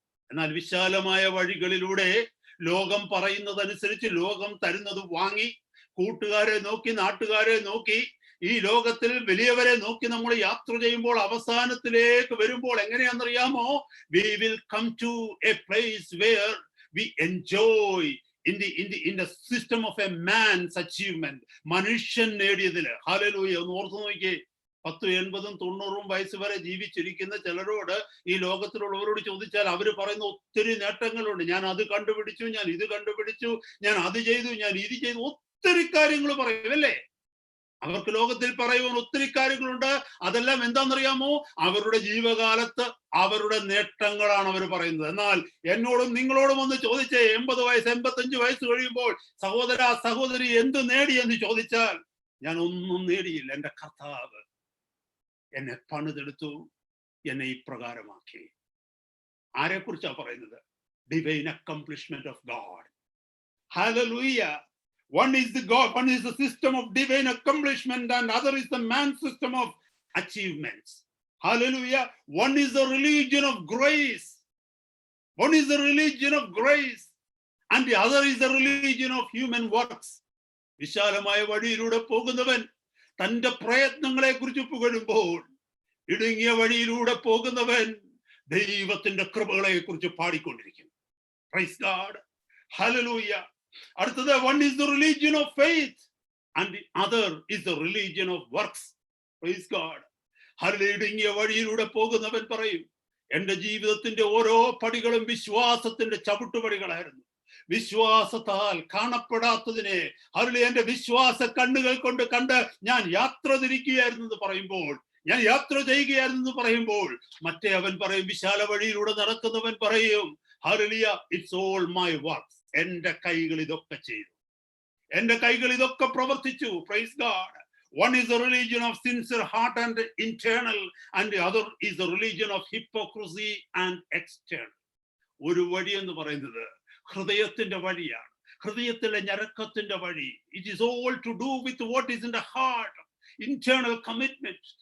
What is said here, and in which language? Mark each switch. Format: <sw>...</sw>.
<ml>എന്നാൽ വിശാലമായ വഴികളിലൂടെ ലോകം പറയുന്നതനുസരിച്ച്, ലോകം തരുന്നത് വാങ്ങി, കൂട്ടുകാരെ നോക്കി, നാട്ടുകാരെ നോക്കി, ഈ ലോകത്തിൽ വലിയവരെ നോക്കി നമ്മൾ യാത്ര ചെയ്യുമ്പോൾ അവസാനത്തിലേക്ക് വരുമ്പോൾ എങ്ങനെയാണെന്നറിയാമോ?</ml> <en>We will come to a place where we enjoy in the system of a man's achievement.</en> <ml>മനുഷ്യൻ നേടിയതില് ഹല്ലേലൂയ. ഒന്ന് ഓർത്തു നോക്കിയേ, 10, 80, 90 വയസ്സ് വരെ ജീവിച്ചിരിക്കുന്ന ചിലരോട് ഈ ലോകത്തിലുള്ളവരോട് ചോദിച്ചാൽ അവർ പറയുന്ന ഒത്തിരി നേട്ടങ്ങളുണ്ട്. ഞാൻ അത് കണ്ടുപിടിച്ചു, ഞാൻ ഇത് കണ്ടുപിടിച്ചു, ഞാൻ അത് ചെയ്തു, ഞാൻ ഇത് ചെയ്തു, ഒത്തിരി കാര്യങ്ങൾ പറയും അല്ലേ? അവർക്ക് ലോകത്തിൽ പറയുവാൻ ഒത്തിരി കാര്യങ്ങളുണ്ട്. അതെല്ലാം എന്താണെന്നറിയാമോ? അവരുടെ ജീവകാലത്ത് അവരുടെ നേട്ടങ്ങളാണ് അവർ പറയുന്നത്. എന്നാൽ എന്നോടും നിങ്ങളോടും ഒന്ന് ചോദിച്ചേ, 80 വയസ്സ് 85 വയസ്സ് കഴിയുമ്പോൾ സഹോദര സഹോദരി എന്ത് നേടി എന്ന് ചോദിച്ചാൽ ഞാൻ ഒന്നും നേടിയില്ല, എന്റെ കർത്താവ് എന്നെ പണിതെടുത്തു, എന്നെ ഇപ്രകാരമാക്കി. ആരെക്കുറിച്ചാ പറയുന്നത്?</ml> <en>Divine accomplishment of God.</en> <ml>Hallelujah.</ml> <en>One is the God, one is the system of divine accomplishment, and other is the man's system of achievements. Hallelujah. One is the religion of grace. One is the religion of grace, and the other is the religion of human works.</en> <ml>വിശാലമായ വഴിയിലൂടെ പോകുന്നവൻ തന്റെ പ്രയത്നങ്ങളെ കുറിച്ച് പുകഴുമ്പോൾ, ഇടുങ്ങിയ വഴിയിലൂടെ പോകുന്നവൻ ദൈവത്തിന്റെ കൃപകളെ കുറിച്ച് പാടിക്കൊണ്ടിരിക്കും.</ml> <en>Praise God. Hallelujah. അടുത്തത്, one is the religion of faith and the other is the religion of works. Praise God.</en> <ml>ഇടുങ്ങിയ വഴിയിലൂടെ പോകുന്നവൻ പറയും, എന്റെ ജീവിതത്തിന്റെ ഓരോ പടികളും വിശ്വാസത്തിന്റെ ചവിട്ടുപടികളായിരുന്നു. വിശ്വാസത്താൽ കാണപ്പെടാത്തതിനെ എന്റെ വിശ്വാസ കണ്ണുകൾ കൊണ്ട് കണ്ട് ഞാൻ യാത്ര തിരിക്കുകയായിരുന്നു എന്ന് പറയുമ്പോൾ, ഞാൻ യാത്ര ചെയ്യുകയായിരുന്നു പറയുമ്പോൾ, മറ്റേ അവൻ പറയും, വിശാല വഴിയിലൂടെ നടക്കുന്നവൻ പറയും, hallelujah,</ml> <en>It's all my works.</en> <ml>എന്റെ കൈകൾ ഇതൊക്കെ ചെയ്തു, എന്റെ കൈകൾ ഇതൊക്കെ പ്രവർത്തിച്ചു.</ml> <en>Praise God. One is the religion of sincere heart and internal, and the other is the religion of hypocrisy and external.</en> <ml>ഒരു വഴി എന്ന് പറയുന്നത് ഹൃദയത്തിന്റെ വഴിയാണ്, ഹൃദയത്തിലെ ഞരക്കത്തിന്റെ വഴി.</ml> <en>It is all to do with what is in the heart, internal commitment.</en>